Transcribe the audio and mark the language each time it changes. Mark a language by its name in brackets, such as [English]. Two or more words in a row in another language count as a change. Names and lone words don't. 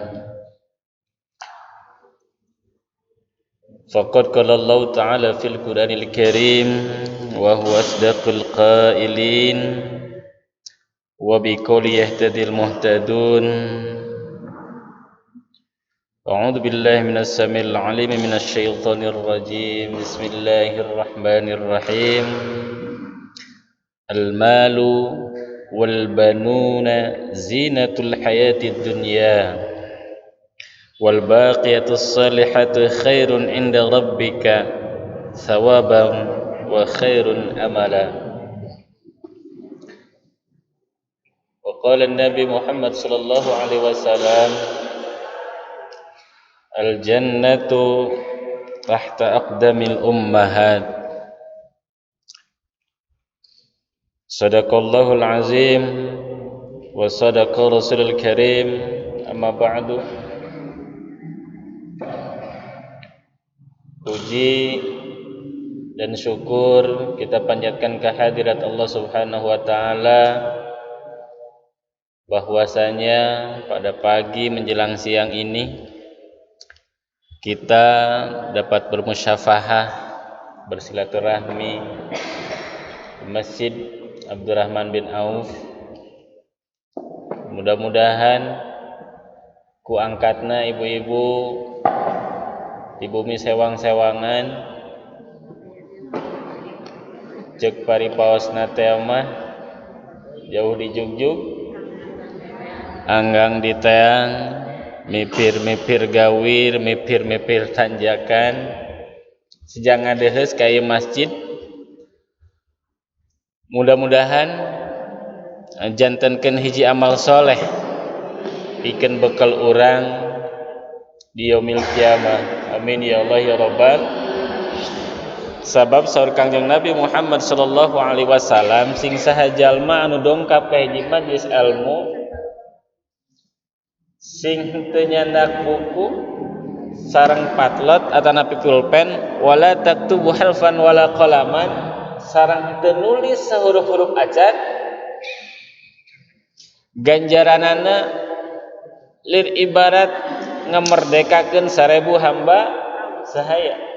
[Arabic] فقد قال الله تعالى في القرآن الكريم وهو أصدق القائلين وبقوله يهتدي المهتدون. أعوذ بالله السميع العليم من الشيطان الرجيم. بسم الله الرحمن الرحيم. المال والبنون زينة الحياة الدنيا والباقيات الصالحات خير عند ربك ثوابا وخير أملا. وقال النبي محمد صلى الله عليه وسلم، الجنة تحت أقدام الأمهات. صدق الله العظيم وصدق الرسول الكريم. أما بعد. [Indonesian] Puji dan syukur kita panjatkan kehadirat Allah [Arabic] سبحانه وتعالى, [Indonesian] bahwasanya pada pagi menjelang siang ini kita dapat bermusyafahah, bersilaturahmi di Masjid Abdurrahman bin Auf. [Sundanese] Mudah-mudahan ku angkatna ibu-ibu di bumi sewang-sewangan cek paripaosna teh mah jauh di jugjug anggang di teang mipir-mipir gawir, mipir-mipir tanjakan sejang ngadeheus ka ieu masjid. Mudah-mudahan jantenkeun hiji amal soleh pikeun bekal urang di [Arabic] يوم القيامة. آمين يا الله يا رب. [Sundanese] Sabab saur Kangjeng Nabi Muhammad [Arabic] صلى الله عليه وسلم, [Sundanese] sing saha jalma anu dongkap ka hiji majlis ilmu sing teu nyandak buku sareng patlot atanapi pulpen, [Arabic] ولا تكتب حرفا ولا قلما, [Sundanese] sareng teu nulis sahuruf-huruf acan, ganjaranana lir ibarat ngamerdekakeun 1000 hamba sahaya.